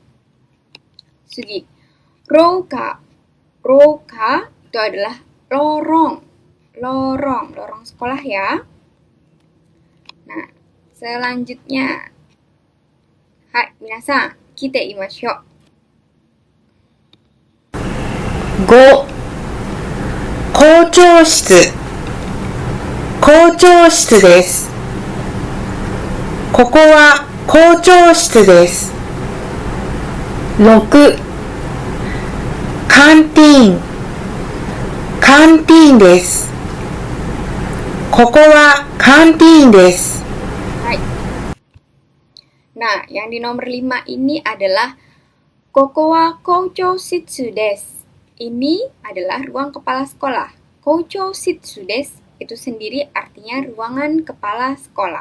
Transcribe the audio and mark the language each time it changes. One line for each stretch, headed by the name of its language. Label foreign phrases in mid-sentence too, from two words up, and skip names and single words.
Japanese: すぎ。廊下.
Indonesian: Rouka itu adalah lorong. Lorong sekolah ya. Nah, selanjutnya.
Japanese: はい、皆さん, きていましょう. 5. 校長室校長室です。ここは校長室です。6. カンティーンカンティーンです。ここはカンティーンです。はい.
Indonesian: Nah, yang di nomor 5 ini adalah
Japanese: ここは校長室です.
Indonesian: Ini adalah ruang kepala sekolah.
Japanese: 校長室です
Indonesian: itu sendiri artinya ruangan kepala sekolah.